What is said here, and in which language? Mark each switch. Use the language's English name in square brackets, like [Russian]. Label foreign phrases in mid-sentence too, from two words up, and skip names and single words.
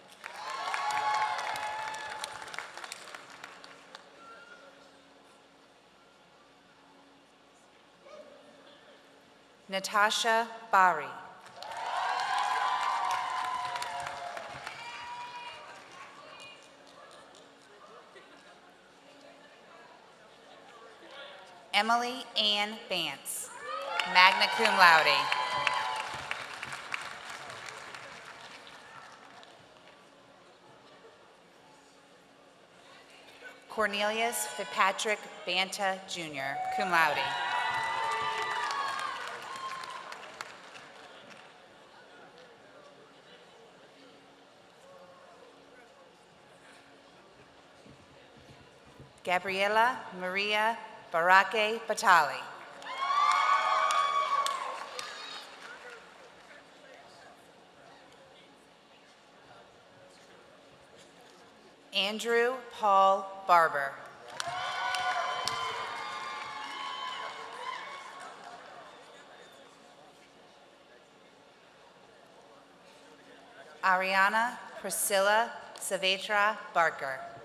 [English] Natasha Bari. Emily Ann Bance, [Latin] magna cum laude. [English] Cornelius Fitzpatrick Banta, Jr., [Latin] cum laude. [English] Gabriela Maria Barake Batali. Andrew Paul Barber. Ariana Priscilla Savetra Barker.